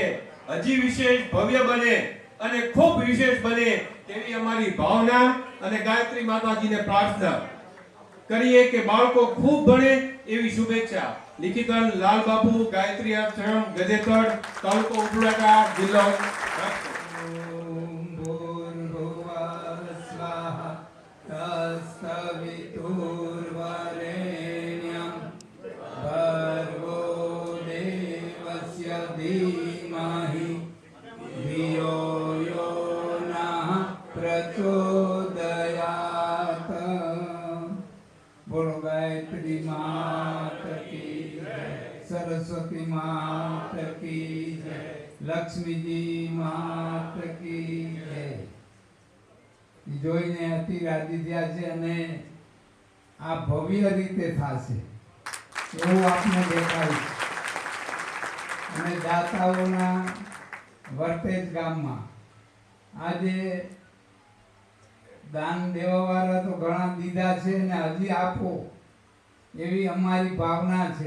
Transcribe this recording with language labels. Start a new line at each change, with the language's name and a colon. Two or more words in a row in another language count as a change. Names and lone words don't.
Gujarati: હજી વિશેષ ભવ્ય બને અને ખૂબ વિશેષ બને તેવી અમારી ભાવના અને ગાયત્રી માતાજીને પ્રાર્થના કરીએ કે બાળકો ખૂબ ભણે એવી શુભેચ્છા. લિખિતન લાલ બાપુ, ગાયત્રી આશ્રમ, ગદેથડ, તાલુકો ઉપલેટા, જિલ્લો
Sanskrit: तत्सवितुर्वरेण्यं भर्गो देवस्य धीमहि धियो यो नः प्रचोदयात्.
Hindi: बोलो गायत्री मात की जय, सरस्वती मात की जय, लक्ष्मीजी मात की जय.
Gujarati: જોઈને અતિ રાજી થયા છે અને આ ભવ્ય રીતે થશે એવું આપને દેખાય છે. અને દાતાઓના વર્તેજ ગામમાં આજે દાન દેવાવાળા તો ઘણા દીધા છે અને હજી આપો એવી અમારી ભાવના છે.